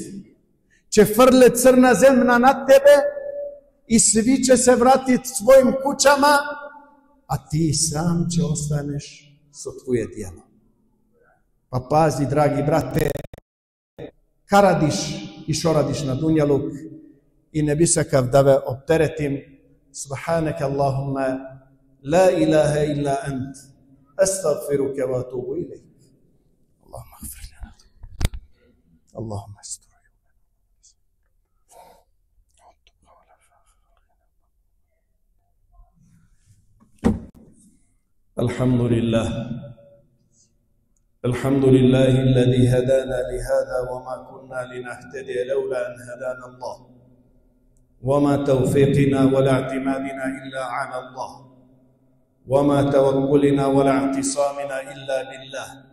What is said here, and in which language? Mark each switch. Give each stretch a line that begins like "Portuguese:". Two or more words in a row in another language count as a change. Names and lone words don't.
Macedonian: Ќе фрле црна земја над тебе и сви ќе се вратит својим куќама, а ти сам ќе останеш со твоје дело. Па пази, драги брате, ка радиш и шо радиш на дуњалук, и не би сакав да ве оптеретим.
Arabic: سبحانك اللهم لا إله إلا أنت, أستغفرك وأتوب إليك. اللهم اغفر لنا، اللهم استر. الحمد لله، الحمد لله الذي هدانا لهذا وما كنا لنهتدي لولا أن هدانا الله، وما توفيقنا ولا اعتمادنا إلا على الله، وما توكلنا ولا اعتصامنا إلا بالله.